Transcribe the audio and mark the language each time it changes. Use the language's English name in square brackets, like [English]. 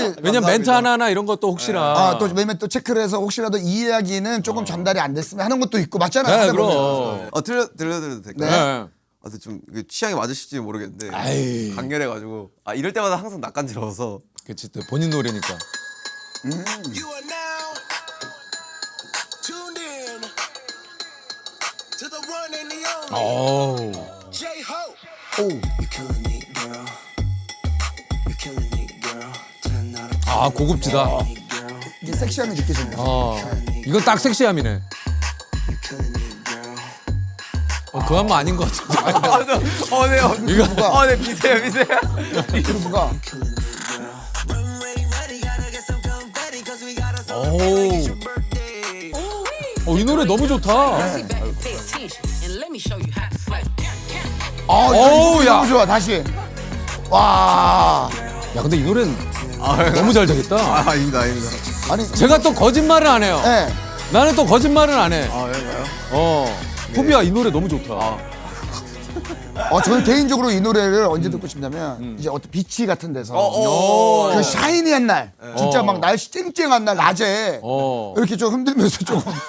[Korean] 왜냐면 멘트 하나나 이런 것도 혹시나. 아, 또 왜냐면 또 체크를 해서 혹시라도 이 이야기는 조금 전달이 안 됐으면 하는 것도 있고 맞잖아요. 네, 하다 그럼. 보면. 들려드려도 될까요? 네. 근데 좀 이게 취향이 맞으실지 모르겠는데 아이. 강렬해가지고 이럴 때마다 항상 낯간지러워서 그치, 또 본인 노래니까. [English] You are now tuned in to the one and the only [Korean] 어우. J-Ho. 오. [English] You're killing me, girl. You're killing me, girl. 10 out of 10. [Korean] 아, 고급지다. [English] Me, girl. [Korean] 이게 섹시함이 느껴진다. 이건 딱 섹시함이네. [English] You're killing me, girl. [Korean] 그 한 번 아닌 것 같은데. 이거 네 미세요. 그루브가 [English] Killing me, girl. Runway ready, gotta get some confetti, 'cause we gotta [Korean] 오. [English] celebrate your birthday. [Korean] 이 노래 너무 좋다. [English] Pay attention and let me show you how to slay. [Korean] 어우, 야. 너무 좋아. 다시. 와. 야, 근데 이 노래는 너무 잘 되겠다. 아닙니다. 아니. 제가 또 거짓말은 안 해요. 예. 나는 또 거짓말은 안 해. 그런가요? 호비야, 이 노래 너무 좋다. 저는 개인적으로 이 노래를 언제 듣고 싶냐면 이제 어떤 비치 같은 데서 그 샤이니한 날, 진짜 막 날씨 쨍쨍한 날 낮에 이렇게 좀 흔들면서 좀